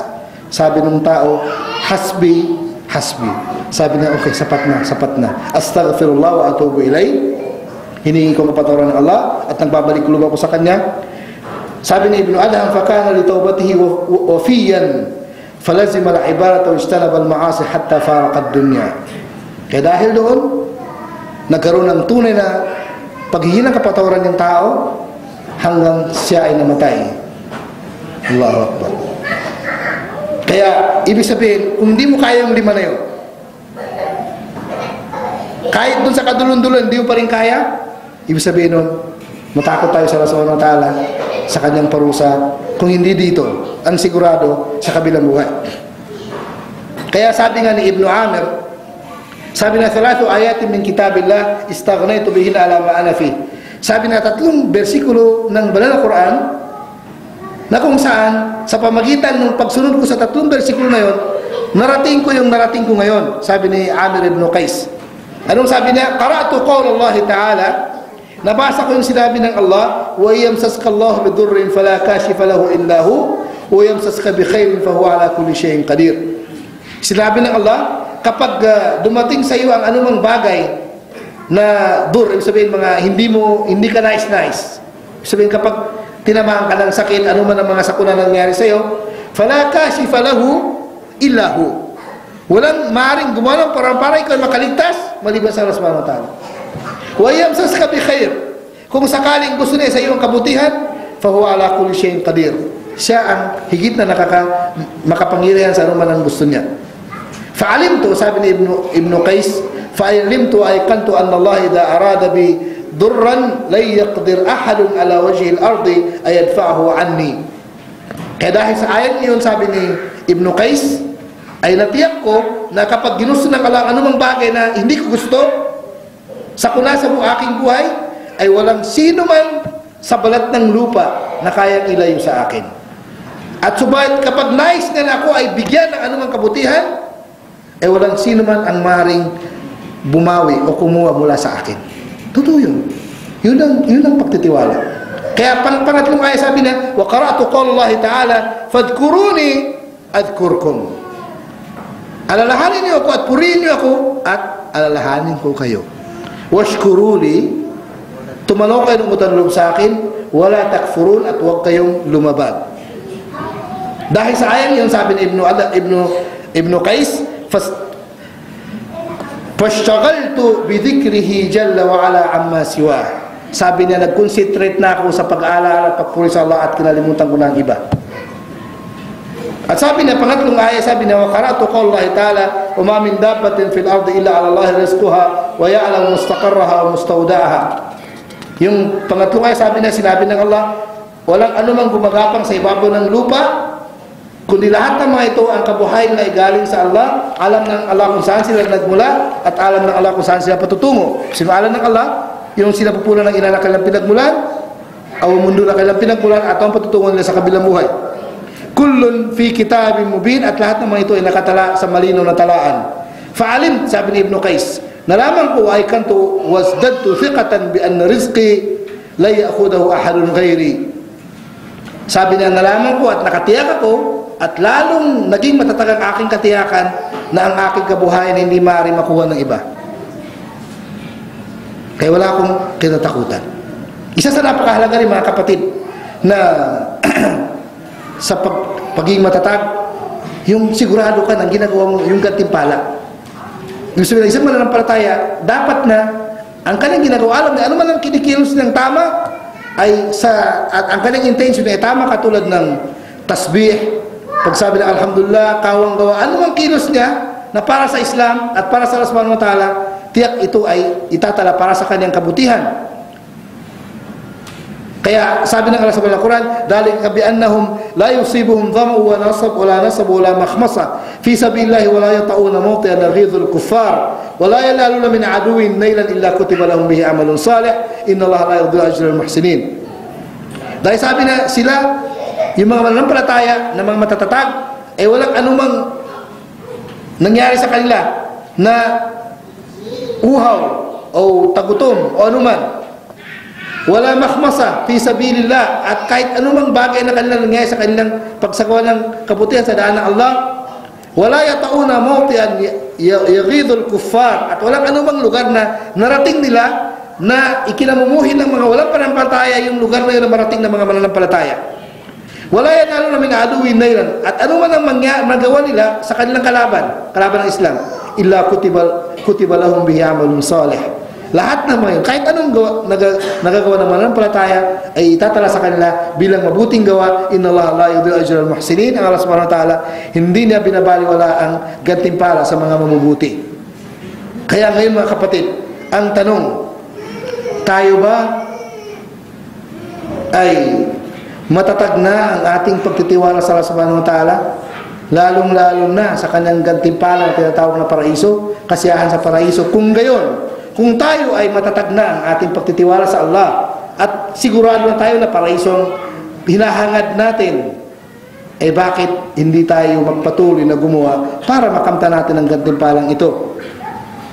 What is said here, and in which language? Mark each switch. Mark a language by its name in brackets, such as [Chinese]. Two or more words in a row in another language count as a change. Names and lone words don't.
[Filipino] Sabi ng tao, [Arabic] حسبي، حسبي. [Filipino] Sabi na, okay, sapat na. [Arabic] أستغفر الله وأتوب إليه. [Filipino] Hiningi ko kapatawaran ng Allah at nagbabalik loob ako sa Kanya. Sabi ni Ibn Adham, [Arabic] فكان لتوبته وفيا فلازم العبادة واجتنب المعاصي حتى فارق الدنيا. [Filipino] Kaya dahil doon, nagkaroon ng tunay na paghihingi ng kapatawaran ng tao hanggang siya ay namatay. [Arabic] الله أكبر. [Filipino] Kaya, ibig sabihin, kung hindi mo kaya yung lima na yun, kahit dun sa kadulon-dulon, hindi mo pa rin kaya, ibig sabihin nun, matakot tayo sa Allah [Arabic] سبحانه وتعالى, [Filipino] sa kanyang parusa, kung hindi dito, ang sigurado sa kabilang buhay. Kaya sabi nga ni Ibn Amir, sabi na, [Arabic] ثلاث آيات من كتاب الله استغنيت بهن عما أنا فيه. [Filipino] Sabi na, 3 bersikulo ng banal na Quran, na kung saan, sa pamagitan ng pagsunod ko sa 3 bersikulo na yon, narating ko yung narating ko ngayon. Sabi ni Amir ibn Qais. Anong sabi niya? [Arabic] قرأت قول الله تعالى, [Filipino] nabasa ko yung sinabi ng Allah, [Arabic] ويمسسك الله بضر فلا كاشف له إلا هو ويمسسك بخير فهو على كل شيء قدير. [Filipino] Sinabi ng Allah, kapag dumating sa iyo ang anumang bagay na ibig sabihin mga hindi ka nice. Ibig sabihin kapag tinamaan ka ng sakit, anuman ang mga sakuna nangyari sa iyo, [Arabic] فلا كاشف له إلا هو. [Filipino] Walang maaaring gumawa ng para ikaw makaligtas maliban sa Allah [Arabic] سبحانه وتعالى. ويمسسك بخير. [Filipino] Kung sakaling gusto niya sa iyo ang kabutihan, [Arabic] فهو على كل شيء قدير. [Filipino] Siya ang higit na makapangyarihan sa anuman ang gusto niya. [Arabic] فعلمت, [Filipino] sabi ni Ibn Qais, [Arabic] فعلمت أي كنت أن الله إذا أراد بي ضرا لا يقدر أحد على وجه الأرض أن يدفعه عني. [Filipino] Kaya dahil sa ayat niyon, sabi ni Ibn Qais, ay natiyak ko na kapag ginusto ng Allah anumang bagay na hindi ko gusto sa kunasa mo aking buhay, ay walang sino man sa balat ng lupa na kayang ilayo sa akin. At subalit kapag nais na ako ay bigyan ng anumang kabutihan, ay walang sino man ang maring bumawi o kumuha mula sa akin. Totoo yun. Yun ang pagtitiwala. Kaya pangatlong ayat sabi na, [Arabic] وقرأت قول الله تعالى فاذكروني أذكركم. [Filipino] Alalahanin niyo ako at purihin niyo ako at alalahanin ko kayo. Washkuruli, tumanaw kayo ng utang sa akin, [Arabic] ولا تكفرون [Filipino] at huwag kayong lumabag. Dahil sa ayat yun, sabi ni Ibn Qais, [Arabic] فاشتغلت بذكره جل وعلا عما سوى. [Filipino] Sabi niya, nag-concentrate na ako sa pag-aalala at pagpuri sa Allah at kinalimutan ko na ang iba. At sabi niya, pangatlong ayat, sabi niya, [Arabic] وقرأت قول الله تعالى وما من دابة في الأرض إلا على الله رزقها ويعلم مستقرها ومستودعها. [Filipino] Yung pangatlong ayat, sabi niya, sinabi ng Allah, walang anumang gumagapang sa ibabaw ng lupa, kundi lahat ng mga ito ang kabuhayan na igaling sa Allah. Alam ng Allah kung saan sila nagmula at alam ng Allah kung saan sila patutungo. Sino alam ng Allah? Yung sila pupunan ng ina na kailang pinagmulan, o mundo na kailang pinagmulan, at ang patutungo nila sa kabilang buhay. [Arabic] كل في كتاب مبين, [Filipino] at lahat ng mga ito ay nakatala sa malinaw na talaan. Fa'alim, sabi ni Ibn Qais, nalaman ko ay [Arabic] كنت وازددت ثقة بأن رزقي لا يأخذه أحد غيري. [Filipino] Sabi niya, nalaman ko at nakatiyak ako at lalong naging matatag ang aking katiyakan na ang aking kabuhayan hindi maaari makuha ng iba. Kaya wala akong kinatakutan. Isa sa napakahalaga rin mga kapatid na sa pagiging matatag, yung sigurado ka ng ginagawa mo yung gantimpala. Yung sabi ng isang mananampalataya, dapat na ang kanyang ginagawa, alam na ano man ang kinikilos ng tama, ay at ang kanyang intention ay tama, katulad ng tasbih, pagsabi ng alhamdulillah, kawang gawa, ano mang kilos niya na para sa Islam at para sa Allah [Arabic] سبحانه وتعالى, [Filipino] tiyak ito ay itatala para sa kanyang kabutihan. Kaya sabi ng Allah sa Quran, [Arabic] ذلك بأنهم لا يصيبهم ظمأ ونصب ولا نصب ولا مخمصة في سبيل الله ولا يطؤون موطئا يغيظ الكفار ولا ينالون من عدو نيلا إلا كتب لهم به عمل صالح إن الله لا يضيع أجر المحسنين. [Filipino] Dahil sabi na sila, yung mga mananampalataya na mga matatatag, ay walang anumang nangyari sa kanila na uhaw o tagutom o anuman. [Arabic] ولا مخمصة في سبيل الله, [Filipino] at kahit anumang bagay na kanilang nangyari sa kanilang pagsagawa ng kabutihan sa daan ng Allah, [Arabic] ولا يطؤون موطئا يغيظ الكفار, [Filipino] at walang anumang lugar na narating nila na ikinamumuhin ng mga walang pananampalataya yung lugar na yun na marating ng mga mananampalataya. [Arabic] ولا ينالون من عدو نيلا, [Filipino] at anuman ang magawa nila sa kanilang kalaban ng Islam, [Arabic] إلا كتب لهم به عمل صالح. [Filipino] Lahat ng mga yun, kahit anong nagagawa ng mananampalataya, ay itatala sa kanila bilang mabuting gawa. [Arabic] إن الله لا يضيع أجر المحسنين. [Filipino] Ang Allah [Arabic] سبحانه وتعالى [Filipino] hindi niya binabaliwala ang gantimpala sa mga mabubuti. Kaya ngayon mga kapatid, ang tanong, tayo ba ay matatag na ang ating pagtitiwala sa Allah [Arabic] سبحانه وتعالى? [Filipino] Lalong-lalong na sa kanyang gantimpala na tinatawag na paraiso, kasiyahan sa paraiso. Kung gayon, kung tayo ay matatag na ang ating pagtitiwala sa Allah at sigurado na tayo na paraisong hinahangad natin, eh bakit hindi tayo magpatuloy na gumawa para makamta natin ang gantimpalang ito?